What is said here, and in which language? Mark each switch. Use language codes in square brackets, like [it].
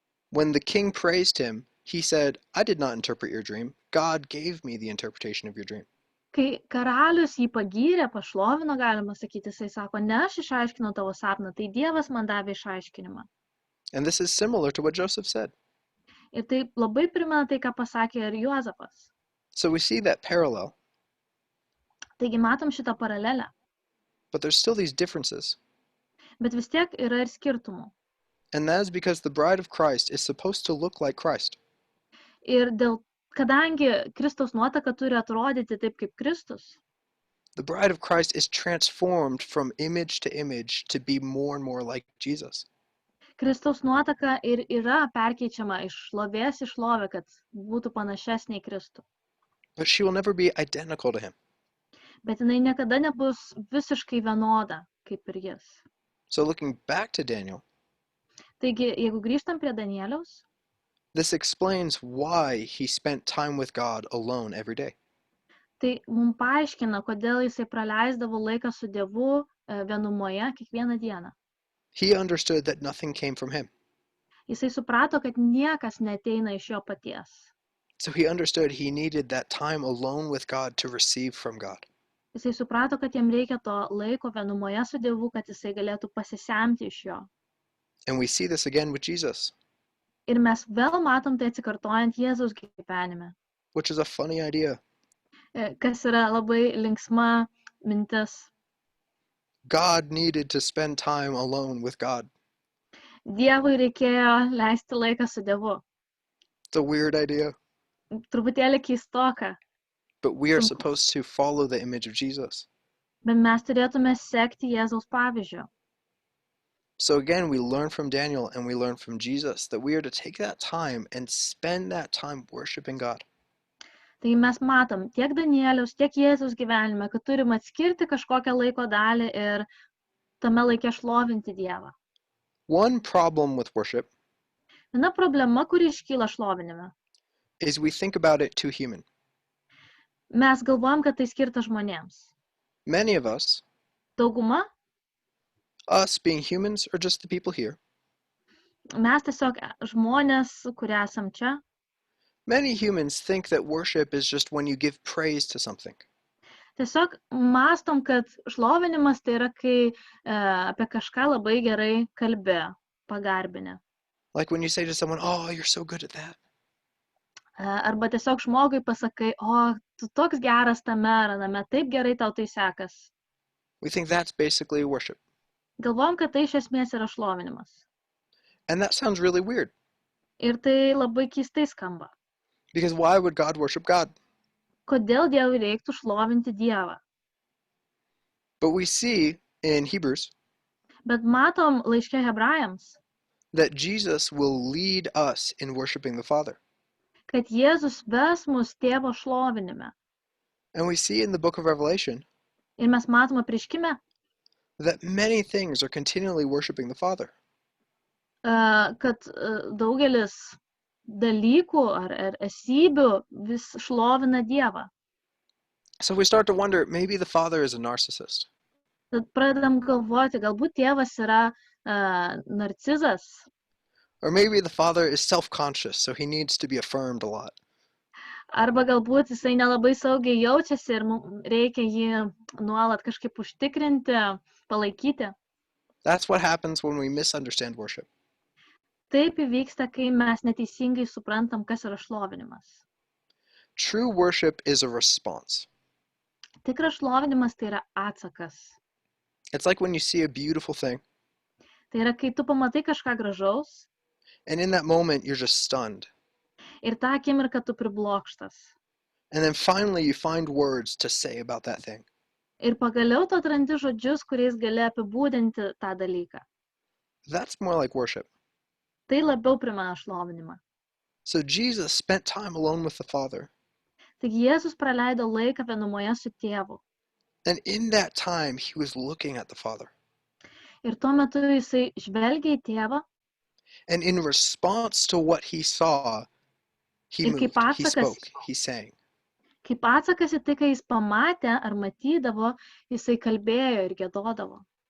[en] When the king praised him, he said, I did not interpret your dream. God gave me the interpretation of your dream. [lt] Kai karalius jį pagyrė, pašlovino, galima sakyti, jisai sako, ne aš išaiškinau tavo sapną, tai Dievas man davė išaiškinimą. [en] And this is similar to what Joseph said. [lt] Ir tai labai primena tai, ką pasakė ir Juozapas. [en] So we see that parallel, [lt] Taigi matom šitą paralelę, [en] but there's still these differences. [lt] bet vis tiek yra ir skirtumų. [en] And that is because the bride of Christ is supposed to look like Christ. [lt] Ir kadangi Kristaus nuotaka turi atrodyti taip kaip Kristus, [en] The bride of Christ is transformed from image to image to be more and more like Jesus. [lt] Kristaus nuotaka ir yra perkeičiama iš šlovės į šlovę, kad būtų panašesnė į Kristų. [en] But she will never be identical to him. [lt] Bet jinai niekada nebus visiškai vienoda, kaip ir jis. [en] So looking back to Daniel, [lt] Taigi, jeigu grįžtam prie Danieliaus, [en] this explains why he spent time with God alone every day. [lt] tai mums paaiškina, kodėl jisai praleisdavo laiką su Dievu vienumoje kiekvieną dieną. [en] He understood that nothing came from him. [lt] Jisai suprato, kad niekas neteina iš jo paties. [en] So he understood he needed that time alone with God to receive from God. [lt] Jisai suprato, kad jam reikia to laiko vienumoje su Dievu, kad jisai galėtų pasisemti iš jo. [en] And we see this again with Jesus, [lt] Ir mes vėl matom tai atsikartojant Jėzaus gyvenime, [en] which is a funny idea. [lt] kas yra labai linksma mintis. [en] God needed to spend time alone with God. [lt] Dievui reikėjo leisti laiką su Dievu. [en] It's a weird idea, [lt] Truputėlį keistoka, [en] but we are supposed to follow the image of Jesus. [lt] bet mes turėtume sekti Jėzaus pavyzdžiu. [en] So again, we learn from Daniel and we learn from Jesus that we are to take that time and spend that time worshiping God. [lt] Tai mes matom tiek Danieliaus, tiek Jėzaus gyvenime, kad turim atskirti kažkokią laiko dalį ir tame laike šlovinti Dievą. [en] One problem with worship [lt] Viena problema, kuri iškyla šlovinime. [en] is we think about it too human. [lt] Mes galvojam, kad tai skirta žmonėms. [en] Many of us, [lt] Dauguma, [en] us being humans or just the people here, [lt] mes tiesiog žmonės, kurie esam čia, [en] many humans think that worship is just when you give praise to something. [lt] tiesiog mastom, kad šlovinimas tai yra, kai apie kažką labai gerai kalbė, pagarbinė. [en] Like when you say to someone, oh, you're so good at that. [lt] Arba tiesiog žmogui pasakai, o, tu tu toks geras tame ar aname, taip gerai tau tai sekas. [en] We think that's basically worship. [lt] Galvojam, kad tai iš esmės yra šlovinimas. [en] And that sounds really weird, [lt] Ir tai labai keistai skamba. [en] because why would God worship God? [lt] Kodėl Dievui reiktų šlovinti Dievą? [en] But we see in Hebrews [lt] Bet matom laiške Hebrajams, [en] that Jesus will lead us in worshiping the Father. [lt] kad Jėzus ves mus Tėvo šlovinime. [en] And we see in the book of Revelation [lt] Ir mes matome apreiškime, [en] that many things are continually worshiping the Father. [lt] kad daugelis dalykų ar esybių vis šlovina Dievą. [en] So we start to wonder, maybe the Father is a narcissist. [lt] Tad pradedam galvoti, galbūt Tėvas yra narcizas, [en] Or maybe the Father is self-conscious, so he needs to be affirmed a lot. [lt] arba galbūt jisai nelabai saugiai jaučiasi ir reikia jį nuolat kažkaip užtikrinti, palaikyti. [en] That's what happens when we misunderstand worship. [lt] Taip įvyksta, kai mes neteisingai suprantam, kas yra šlovinimas. [en] True worship is a response. [lt] Tikras šlovinimas tai yra atsakas. [en] It's like when you see a beautiful thing, [lt] Tai yra, kai tu pamatai kažką gražaus [en] and in that moment you're just stunned. [lt] ir tą akimirką tu priblokštas. [en] And then finally you find words to say about that thing. [lt] Ir pagaliau tu atrandi žodžius, kuriais gali apibūdinti tą dalyką. [en] That's more like worship. [lt] Tai labiau primena šlovinimą. [en] So Jesus spent time alone with the Father. [lt] Taigi Jėzus praleido laiką vienumoje su Tėvu. [en] And in that time, he was looking at the Father. [lt] Ir tuo metu jisai žvelgia į Tėvą [en] And in response to what he saw, he [lt] Ir [en] moved, [lt] kaip [en] he [lt] atsakas- [en] spoke, he sang. [lt] kaip atsakas į tai, ką jis pamatė ar matydavo, jisai kalbėjo ir giedodavo.